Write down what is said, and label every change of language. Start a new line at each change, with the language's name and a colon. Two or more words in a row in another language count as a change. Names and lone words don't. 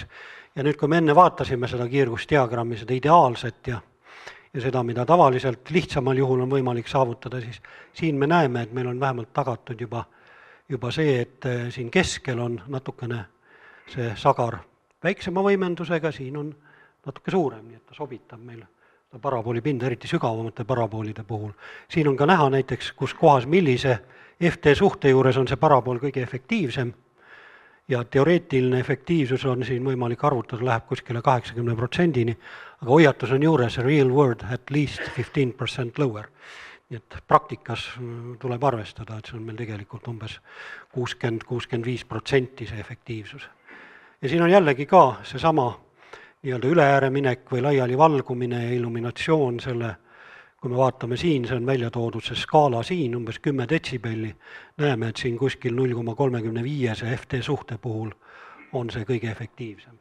Estonian: Ja nüüd, kui me enne vaatasime seda kiirgusdiagrammi, seda ideaalset ja seda, mida tavaliselt lihtsamal juhul on võimalik saavutada, siis siin me näeme, et meil on vähemalt tagatud juba see, et siin keskel on natukene see sagar väiksema võimendusega, siin on natuke suurem, nii et ta sobitab meil parabooli pinda, eriti sügavamate paraboolide puhul. Siin on ka näha näiteks, kus kohas millise FT suhte juures on see parabool kõige efektiivsem ja teoreetiline efektiivsus on siin võimalik arvutada, läheb kuskile 80%-ni, aga hoiatus on juures
English: real world at least 15% lower.
Estonian: Nii et praktikas tuleb arvestada, et see on meil tegelikult umbes 60-65% see efektiivsus. Ja siin on jällegi ka seesama nii-öelda üleääreminek või laiali valgumine ja illuminatsioon selle, kui me vaatame siin, see on välja toodud see skaala siin, umbes 10 detsibelli, näeme, et siin kuskil 0,35 FT suhte puhul on see kõige efektiivsem.